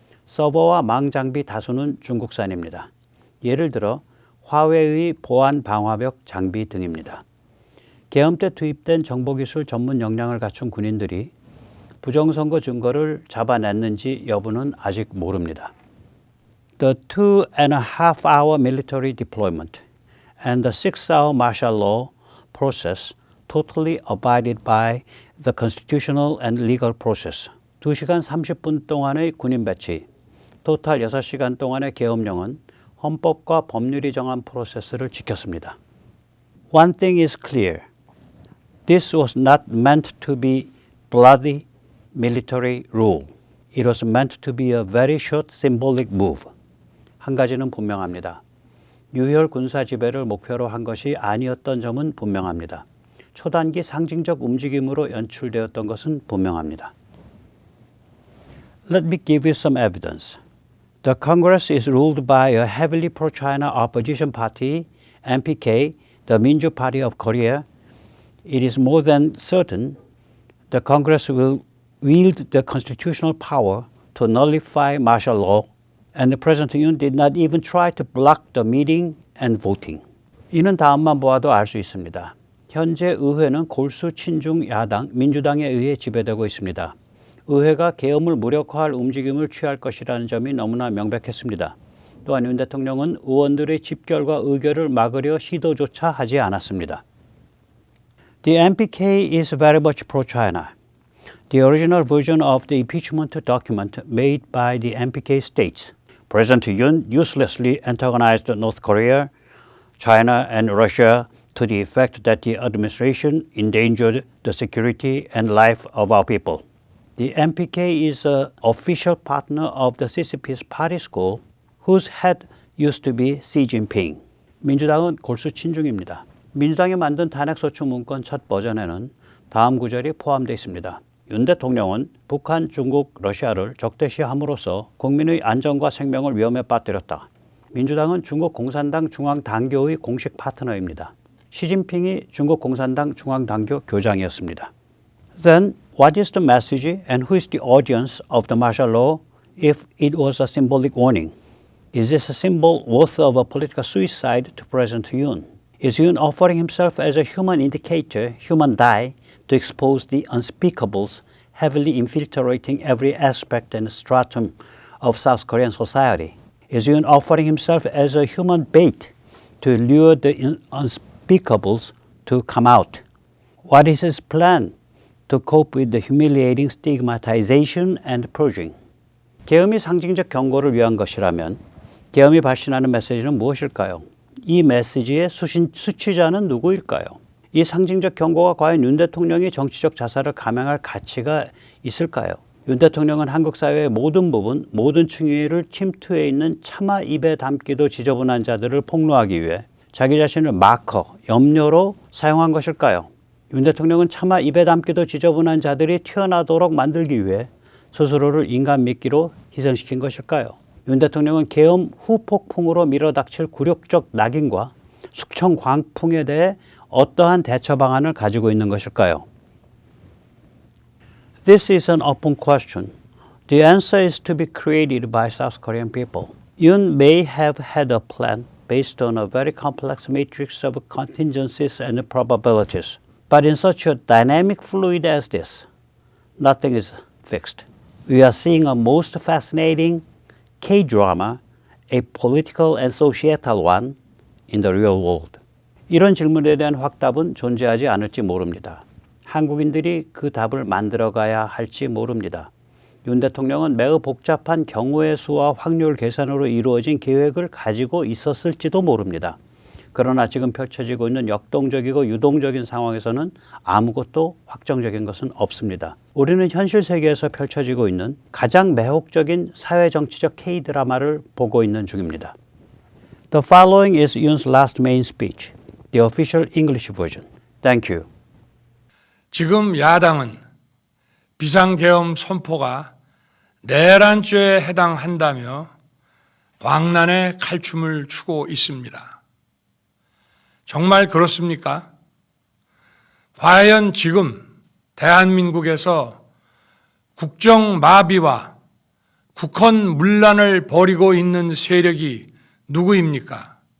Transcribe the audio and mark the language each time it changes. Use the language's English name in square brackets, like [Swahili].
[Korean] 서버와 망 장비 다수는 중국산입니다. 예를 들어 화웨이의 보안 방화벽 장비 등입니다. 계엄 때 투입된 정보기술 전문 역량을 갖춘 군인들이 부정선거 증거를 잡아냈는지 여부는 아직 모릅니다. [English] The 2.5-hour military deployment and the 6-hour martial law process totally abided by the constitutional and legal process. [Korean] 2시간 30분 동안의 군인 배치, 토탈 6시간 동안의 계엄령은 헌법과 법률이 정한 프로세스를 지켰습니다. [English] One thing is clear. This was not meant to be bloody military rule. It was meant to be a very short symbolic move. [Korean] 한 가지는 분명합니다. 유혈 군사 지배를 목표로 한 것이 아니었던 점은 분명합니다. 초단기 상징적 움직임으로 연출되었던 것은 분명합니다. [English] Let me give you some evidence. The Congress is ruled by a heavily pro-China opposition party, MPK, the Minju Party of Korea. It is more than certain the Congress will wield the constitutional power to nullify martial law, and President Yoon did not even try to block the meeting and voting. [Korean] 이는 다음만 보아도 알 수 있습니다. 현재 의회는 골수 친중 야당 민주당에 의해 지배되고 있습니다. 의회가 계엄을 무력화할 움직임을 취할 것이라는 점이 너무나 명백했습니다. 또한 윤 대통령은 의원들의 집결과 의결을 막으려 시도조차 하지 않았습니다. [English] The MPK is very much pro-China. The original version of the impeachment document made by the MPK states President Yoon uselessly antagonized North Korea, China, and Russia to the effect that the administration endangered the security and life of our people. The MPK is an official partner of the CCP's party school, whose head used to be Xi Jinping. [Korean] 민주당은 골수 친중입니다. 민주당이 만든 탄핵소추 문건 첫 버전에는 다음 구절이 포함되어 있습니다. 윤 대통령은 북한, 중국, 러시아를 적대시함으로써 국민의 안전과 생명을 위험에 빠뜨렸다. 민주당은 중국 공산당 중앙당교의 공식 파트너입니다. 시진핑이 중국 공산당 중앙당교 교장이었습니다. [English] Then what is the message and who is the audience of the martial law if it was a symbolic warning? Is this a symbol worthy of a political suicide to President Yoon? Is Yoon offering himself as a human indicator, human die, to expose the unspeakables heavily infiltrating every aspect and stratum of South Korean society? Is Yoon offering himself as a human bait to lure the unspeakables to come out? What is his plan to cope with the humiliating stigmatization and purging? [Korean] 계엄이 상징적 경고를 위한 것이라면 계엄이 발신하는 메시지는 무엇일까요? 이 메시지의 수취자는 누구일까요? 이 상징적 경고가 과연 윤 대통령이 정치적 자살을 감행할 가치가 있을까요? 윤 대통령은 한국 사회의 모든 부분, 모든 층위를 침투해 있는 차마 입에 담기도 지저분한 자들을 폭로하기 위해 자기 자신을 마커, 염료로 사용한 것일까요? 윤 대통령은 차마 입에 담기도 지저분한 자들이 튀어나오도록 만들기 위해 스스로를 인간 미끼로 희생시킨 것일까요? 윤 대통령은 계엄 후폭풍으로 밀어닥칠 굴욕적 낙인과 숙청 광풍에 대해 어떠한 대처 방안을 가지고 있는 것일까요? [English] This is an open question. The answer is to be created by South Korean people. Yoon may have had a plan based on a very complex matrix of contingencies and probabilities. But in such a dynamic fluid as this, nothing is fixed. We are seeing a most fascinating K-drama, a political and societal one, in the real world. [Korean] 이런 질문에 대한 확답은 존재하지 않을지 모릅니다. 한국인들이 그 답을 만들어가야 할지 모릅니다. 윤 대통령은 매우 복잡한 경우의 수와 확률 계산으로 이루어진 계획을 가지고 있었을지도 모릅니다. 그러나 지금 펼쳐지고 있는 역동적이고 유동적인 상황에서는 아무것도 확정적인 것은 없습니다. 우리는 현실 세계에서 펼쳐지고 있는 가장 매혹적인 사회정치적 K-드라마를 보고 있는 중입니다. [English] The following is Yoon's last main speech, the official English version. Thank you. [Korean] 지금 야당은 비상계엄 선포가 내란죄에 해당한다며 광란의 칼춤을 추고 있습니다. 정말 그렇습니까? 과연 지금 대한민국에서 국정마비와 국헌문란을 벌이고 있는 세력이 누구입니까?